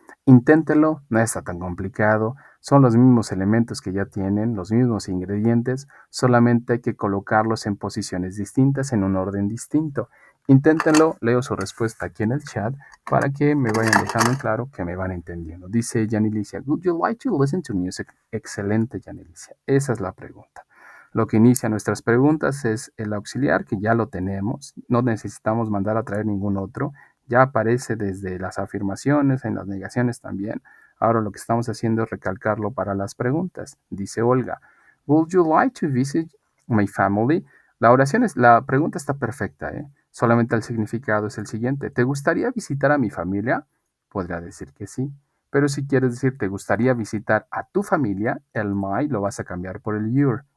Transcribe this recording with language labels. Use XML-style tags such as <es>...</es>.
<es>Inténtelo, no está tan complicado, son los mismos elementos que ya tienen, los mismos ingredientes, solamente hay que colocarlos en posiciones distintas, en un orden distinto. Inténtenlo, leo su respuesta aquí en el chat para que me vayan dejando en claro que me van entendiendo.</es> <en>Dice Yanilicia, would you like to listen to music?</en> <es>Excelente, Yanilicia. Esa es la pregunta. Lo que inicia nuestras preguntas es el auxiliar, que ya lo tenemos. No necesitamos mandar a traer ningún otro. Ya aparece desde las afirmaciones, en las negaciones también. Ahora lo que estamos haciendo es recalcarlo para las preguntas.</es> <en>Dice Olga, would you like to visit my family?</en> <es>La pregunta está perfecta, ¿eh? Solamente el significado es el siguiente. ¿Te gustaría visitar a mi familia? Podría decir que sí. Pero si quieres decir ¿te gustaría visitar a tu familia? El my lo vas a cambiar por el your.</es>